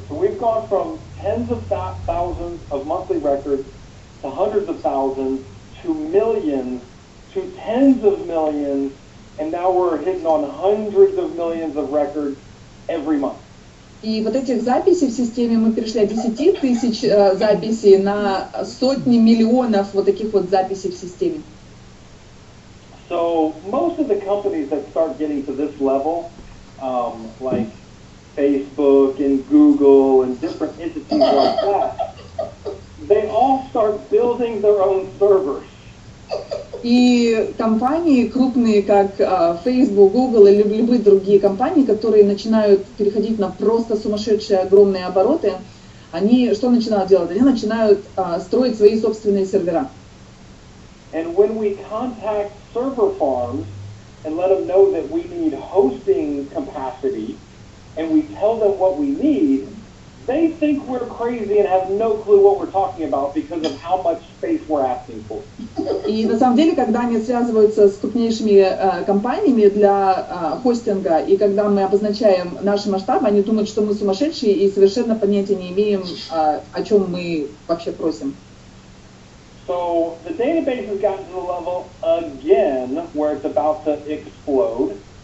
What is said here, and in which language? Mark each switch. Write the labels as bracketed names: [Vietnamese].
[English] So we've gone from tens of thousands of monthly records to hundreds of thousands to millions to tens of millions, and now we're hitting on hundreds of millions of records every month. [Russian] И вот этих записей в системе мы перешли от 10 тысяч записей на сотни миллионов вот таких вот записей в системе. [English] So most of the companies that start getting to this level, like Facebook and Google and different entities like that, they all start building their own servers. [Russian] И компании крупные, как Facebook, Google или любые другие компании, которые начинают переходить на просто сумасшедшие огромные обороты, они что начинают делать? Они начинают строить свои собственные сервера. [English] And when we contact server farms and let them know that we need hosting capacity, and we tell them what we need, they think we're crazy and have no clue what we're talking about because of how much space we're asking for. [Russian] И на самом деле, когда они связываются с крупнейшими компаниями для хостинга, и когда мы обозначаем наши масштабы, они думают, что мы сумасшедшие и совершенно понятия не имеем, о чем мы вообще просим. [English] So the database has gotten to the level again where it's about to explode.